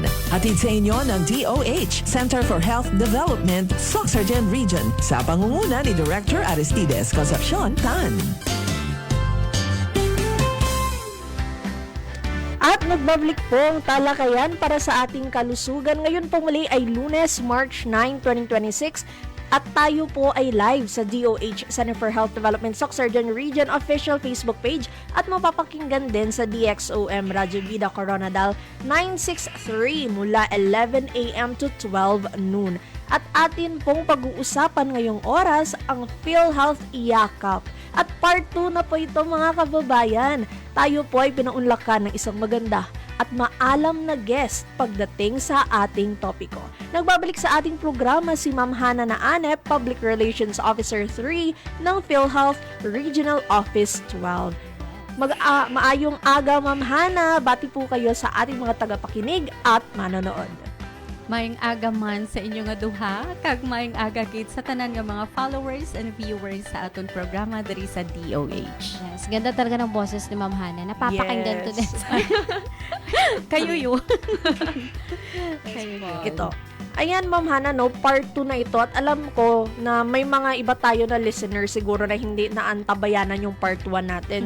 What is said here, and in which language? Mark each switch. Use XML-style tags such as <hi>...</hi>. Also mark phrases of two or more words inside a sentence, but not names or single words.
<tl>Hatid sa inyo ng DOH, Center for Health Development, SOCSurgeon Region, sa pangunguna ni Director Aristides Concepcion Tan. At nagbabalik po ang talakayan para sa ating kalusugan. Ngayon po muli ay Lunes, March 9, 2026. At tayo po ay live sa DOH, Center for Health Development, SOCSurgeon Region</tl> <en>official Facebook page</en> <tl>at mapapakinggan din sa DXOM Radyo Vida Coronadal 963 mula 11 a.m.</tl> <en>to 12 noon.</en> <tl>At atin pong pag-uusapan ngayong oras ang PhilHealth Yakap. At part 2 na po ito mga kababayan. Tayo po ay pinaunlakan ng isang maganda at maalam na guest pagdating sa ating topiko. Nagbabalik sa ating programa si Ma'am Hana Naanep,</tl> <en>Public Relations Officer</en> <tl>3 ng PhilHealth Regional Office 12.</tl> <hil>Maayong aga</hil> <tl>Ma'am Hana, bati po kayo sa ating mga tagapakinig at manonood.</tl> <hil>Maayong aga man sa inyo nga duha, kag maayong aga gid sa tanan nga mga</hil> <en>followers and viewers</en> <hil>sa aton programa diri sa DOH.</hil> <tl>Yes, ganda talaga ng boses ni Ma'am Hana. Napapakinggan ko din. Kayo yun. Ito. Ayan, Ma'am Hana, no, part 2 na ito at alam ko na may mga iba tayo na listeners siguro na hindi naantabayanan yung part 1 natin.</tl>